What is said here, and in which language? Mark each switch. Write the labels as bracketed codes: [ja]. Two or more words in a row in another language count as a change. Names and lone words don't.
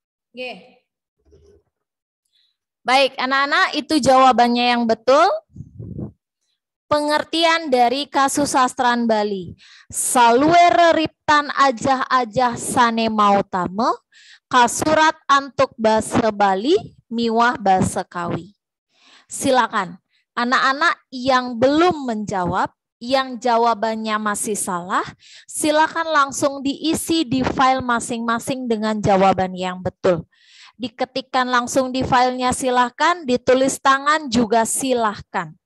[id] Oke. Baik, anak-anak, itu jawabannya yang betul. Pengertian dari kasusastran Bali. [ban] Saluere riptan ajah-ajah sane mautame, kasurat antuk basa Bali, miwah basa Kawi. [id] Silakan, anak-anak yang belum menjawab, yang jawabannya masih salah, silakan langsung diisi di file masing-masing dengan jawaban yang betul. Diketikkan langsung di filenya silahkan, ditulis tangan juga silahkan.